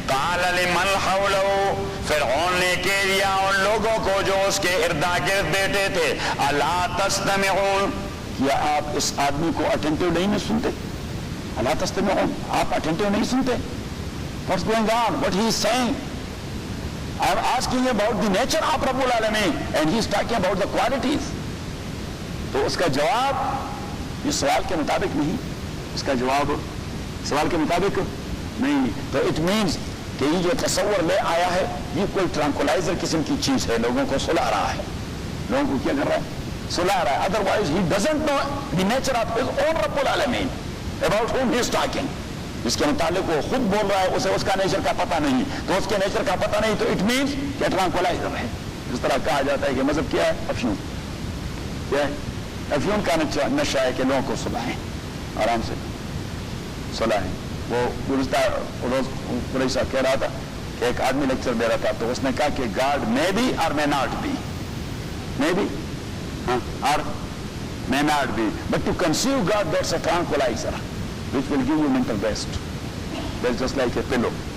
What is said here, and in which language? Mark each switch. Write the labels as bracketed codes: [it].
[ar] قال لمن حولہ, [ur] فرعون نے کہہ دیا ان لوگوں کو جو اس کے اردا گرد بیٹھے تھے, [ar] الا تستمعون, [ur] کیا آپ اس آدمی کو اٹینٹیو نہیں سنتے؟ [ar] الا تستمعون, [ur] آپ اٹینٹیو نہیں سنتے؟ [en] What's going on? What he is saying? I am asking about the nature of Rabbul Alameen and he is talking about the qualities. [ur] تو اس کا جواب یہ سوال کے مطابق نہیں, اس کا جواب سوال کے مطابق نہیں. تو [en] it means [ur] کہ یہ جو تصور لے آیا ہے یہ کوئی ٹرانکولائزر قسم کی چیز ہے, لوگوں کو سلا رہا ہے, لوگوں کو کیا کر رہا ہے, سلا رہا ہے. [en] Otherwise he doesn't know the nature of his own Rabbul Alameen about whom he is talking. [ur] جس کے متعلق وہ خود بول رہا ہے اسے اس کا نیچر کا پتہ نہیں, تو اس کے نیچر کا پتہ نہیں تو [en] it means [ur] کہ ٹرانکولائزر ہے. جس طرح کہا جاتا ہے کہ مذہب کیا ہے, افیون. کیا ہے, افیون کا نشہ ہے کہ لوگوں کو سلائیں, آرام سے سلائیں. وہ گزشتہ روز قریشی صاحب کہہ رہا تھا کہ ایک آدمی لیکچر دے رہا تھا تو اس نے کہا کہ God [en] may be or may not be, may be or may not be, but to conceive God, that's a tranquilizer which will give you mental rest. That's just like a pillow.